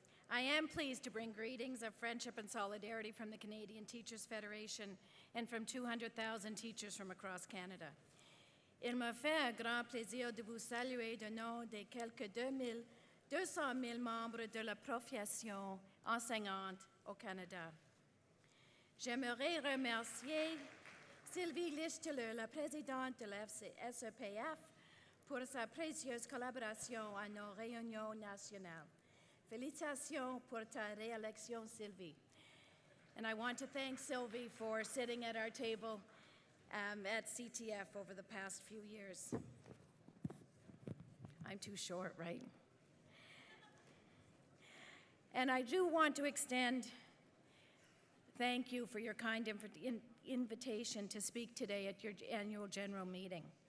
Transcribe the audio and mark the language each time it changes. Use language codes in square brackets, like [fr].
[en] I am pleased to bring greetings of friendship and solidarity from the Canadian Teachers Federation and from 200,000 teachers from across Canada. [fr] Il me fait un grand plaisir de vous saluer du nom des quelques 200 000 membres de la profession enseignante au Canada. J'aimerais remercier Sylvie Lichtler, la présidente de la SEPF, pour sa précieuse collaboration à nos réunions nationales. Félicitations pour ta réélection, Sylvie. [en] And I want to thank Sylvie for sitting at our table at CTF over the past few years. I'm too short, right? And I do want to extend thank you for your kind invitation to speak today at your annual general meeting.